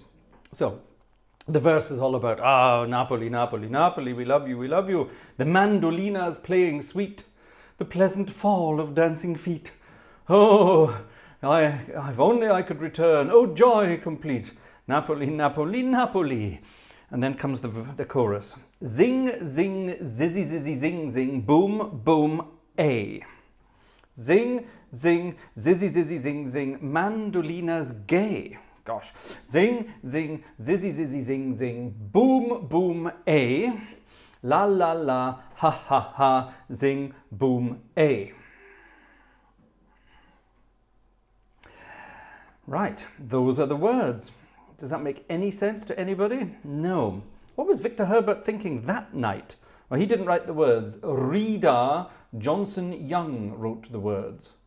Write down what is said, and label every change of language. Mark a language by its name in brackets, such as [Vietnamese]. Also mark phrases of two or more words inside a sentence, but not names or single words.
[English] So, the verse is all about, ah, Napoli, Napoli, Napoli, we love you, we love you. The mandolina's playing sweet, the pleasant fall of dancing feet. Oh, if only I could return, oh, joy complete. Napoli, Napoli, Napoli. And then comes the chorus. Zing, zing, zizzy, zizzy, zing, zing, boom, boom, a. Zing, zing, zizzy, zizzy, zing, zing, mandolina's gay. Gosh. Zing, zing, zizzy, zizzy, zing, zing, boom, boom, a. La, la, la, ha, ha, ha, zing, boom, a. Right, those are the words. Does that make any sense to anybody? No. What was Victor Herbert thinking that night? Well, he didn't write the words. Rita Johnson Young wrote the words.